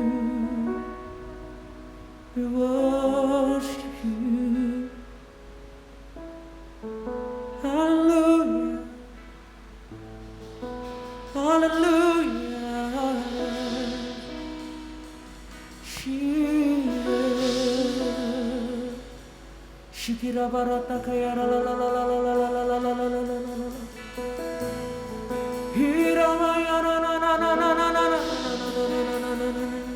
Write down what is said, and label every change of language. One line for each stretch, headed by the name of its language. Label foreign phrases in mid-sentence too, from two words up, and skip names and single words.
English: We worship you. Hallelujah. Hallelujah. Jesus. Shikira barata kaya la la la la la la la la la la la la la. Hira maya na na na na na na na na na na.